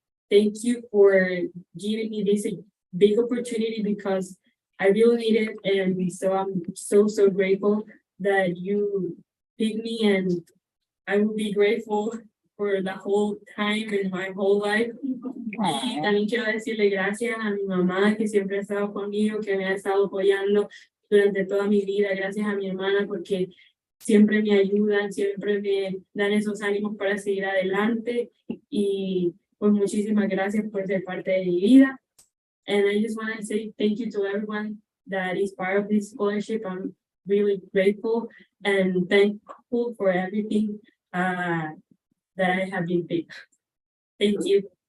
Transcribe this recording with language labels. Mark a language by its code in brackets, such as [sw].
[en] Thank you for giving me this big opportunity because I really need it, and so I'm so grateful that you picked me, and I will be grateful for the whole time in my whole life. [es] Y también quiero decirle gracias a mi mamá que siempre ha estado conmigo, que me ha estado apoyando durante toda mi vida. Gracias a mi hermana porque siempre me ayudan, siempre me dan esos ánimos para seguir adelante. Y pues muchísimas gracias por ser parte de mi vida. [en] And I just want to say thank you to everyone that is part of this scholarship. I'm really grateful and thankful for everything that I have been picked. Thank you.